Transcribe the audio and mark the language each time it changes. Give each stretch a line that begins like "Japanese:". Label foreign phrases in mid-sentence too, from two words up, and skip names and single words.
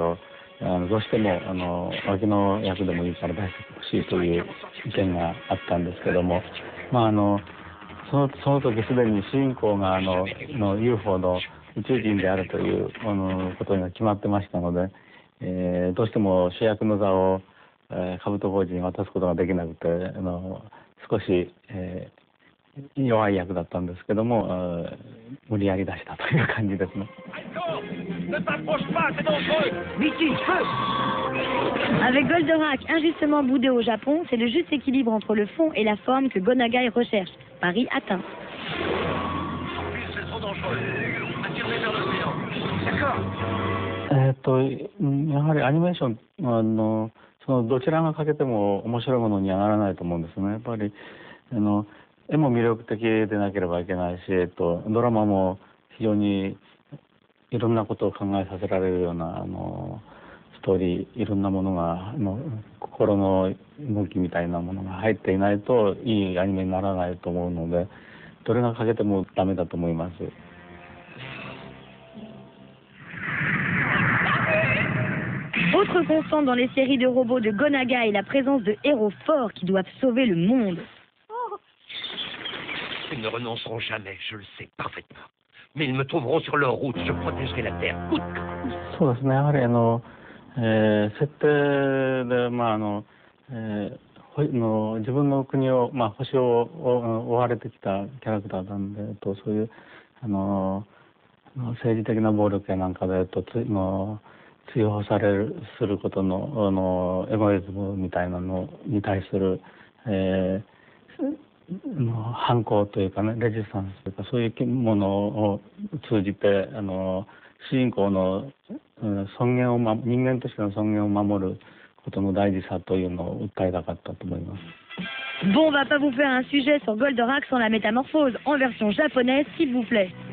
Japanese: をどうしても脇の役でもいいから出してほしいという意見があったんですけども、その時すでに主人公がUFO の宇宙人であるということが決まってましたので、どうしても主役の座をカブト工事に渡すことができなくて、少し、弱い役だったんですけども、無理やり出したという感じですね。
French: Avec Goldorak injustement boudé au Japon, c'est le juste équilibre entre le fond et la forme que Go Nagai recherche. Paris atteint.
Japanese: やはりアニメーションどちらがかけても面白いものにはならないと思うんですね。やっぱり絵も魅力的でなければいけないし、ドラマも非常にいろんなことを考えさせられるようなストーリー、いろんなものが心の動きみたいなものが入っていないといいアニメにならないと思うので、どれがかけてもダメだと思います。
French: Autre constant dans les séries de robots de Go Nagai est la présence de héros forts qui doivent sauver le monde. Ils ne renonceront jamais, je le sais parfaitement. Mais ils me trouveront sur leur route, je protégerai la Terre, coûte que coûte.
Japanese: そうですね。やはり設定で自分の国を星を追われてきたキャラクターなんで、そういう政治的な暴力やなんかで追放することのエゴイズムみたいなのに対する、反抗というかね、レジスタンスというか、そういうものを通じて主人公の尊厳を人間としての尊厳を守ることの大事さというのを訴えたかったと思います。
French: Bon, on va pas vous faire un sujet sur Goldorak sans la métamorphose, en version japonaise, s'il vous plaît.